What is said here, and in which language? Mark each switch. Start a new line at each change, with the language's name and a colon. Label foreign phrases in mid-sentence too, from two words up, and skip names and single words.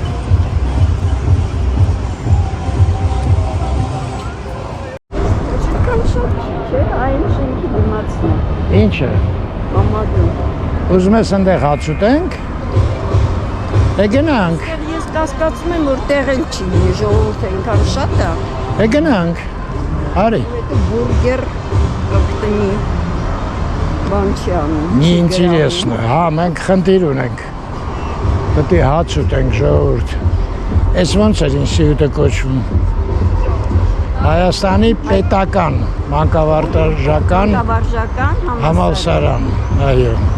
Armenian: Չկան շատ չէ, այն շենքի դիմացն է։ Ինչ է։ Համադրում։ Ուզում ես ընդեղ հաց ուտենք։ Է գնանք։ Ես կասկածում եմ, որ տեղ էլ չի, ժողովուրդը այնքան շատ է։ Է գնանք։ Արի։
Russian: Это бургер как-то
Armenian: բան չի անում։
Russian: Не интересно։
Armenian: Հա, մենք խնդիր ունենք։ Պետք է հաց ուտենք ժողովուրդ։ Էս ոնց է ինստիտուտը կոչվում։ Հայաստանի պետական մանկավարժական համալսարան, այո։